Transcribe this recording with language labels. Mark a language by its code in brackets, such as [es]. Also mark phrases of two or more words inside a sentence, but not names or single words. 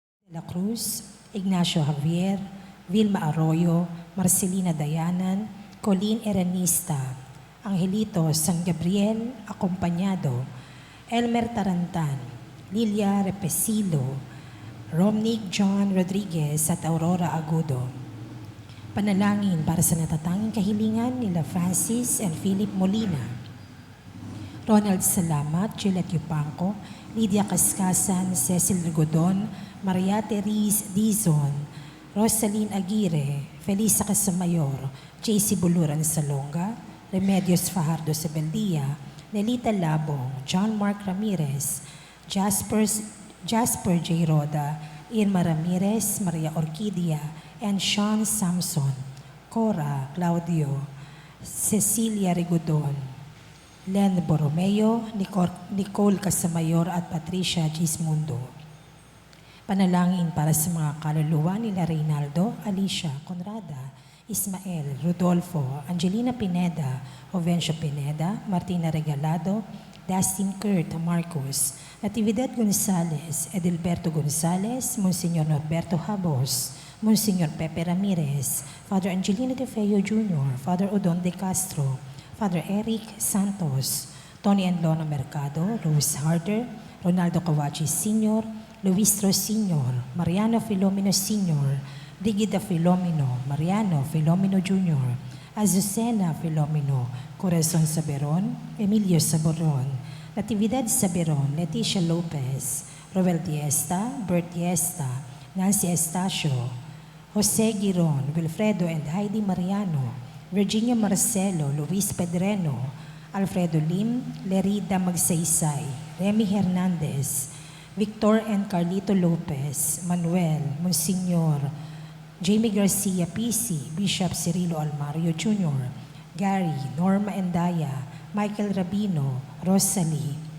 [tl] La Cruz, Ignacio Javier, Vilma Arroyo, Marcelina Dayanan, Colleen Erenista, Angelito San Gabriel, Acompañado, Elmer Tarantan, Lilia Repesilo, Romnick John Rodriguez at Aurora Agudo. Panalangin para sa natatanging kahilingan nila Francis and Philip Molina, Ronald Salamat, Juliet Yupanco, Lydia Cascasan, Cecil Rigodon, Maria Therese Dizon, Rosaline Aguirre, Felisa Casamayor, JC Buluran Salonga, Remedios Fajardo Sebeldia, Nelita Labong, John Mark Ramirez, Jasper J. Roda, Irma Ramirez, Maria Orquídea, and Sean Samson, Cora Claudio, Cecilia Rigodon, Len Borromeo, Nicole Casamayor at Patricia Gismundo. Panalangin para sa mga kaluluwa nila Reynaldo, Alicia, Conrada, Ismael, Rodolfo, Angelina Pineda, Jovencio Pineda, Martina Regalado, Dustin Kurt Marcos, Natividad Gonzales, Edilberto Gonzales, Monsignor Norberto Habos, Monsignor Pepe Ramirez, Father Angelino De Feo Jr., Father Odon De Castro, Father Eric Santos, Tony and Lona Mercado, Rose Harder, Ronaldo Kawachi Sr., Luis Ros Sr., Mariano Filomeno Sr., Brigida Filomeno, Mariano Filomeno Jr., Azucena Filomeno, Corazon Saberon, Emilio Saboron, Natividad Saberon, Leticia Lopez, Roel Diesta, Bert Diesta, Nancy Estacio, Jose Giron, Wilfredo and Heidi Mariano, Virginia Marcelo, Luis Pedreno, Alfredo Lim, Lerida Magsaysay, Remy Hernandez, Victor and Carlito Lopez, Manuel, Monsignor, Jamie Garcia PC, Bishop Cirilo Almario Jr., Gary, Norma Endaya, Michael Rabino, Rosalie,